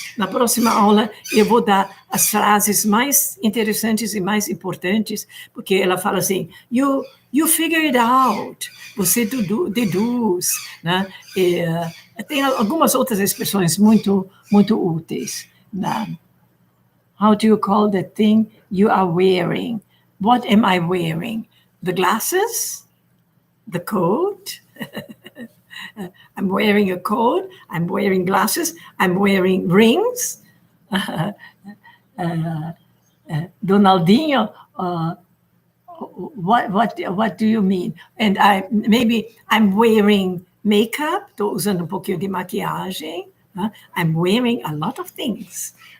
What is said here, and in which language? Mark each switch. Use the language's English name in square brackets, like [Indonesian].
[Portuguese] Na próxima aula, eu vou dar as frases mais interessantes e mais importantes, porque ela fala assim, [English] you figure it out, [Portuguese] você deduz, né? Tem algumas outras expressões muito úteis. Né? [English] How do you call the thing you are wearing? What am I wearing? The glasses? The coat? I'm wearing a coat, I'm wearing glasses, I'm wearing rings. Donaldinho, what do you mean? And I'm wearing makeup, [Portuguese] estou usando um pouquinho de maquiagem. [English] I'm wearing a lot of things.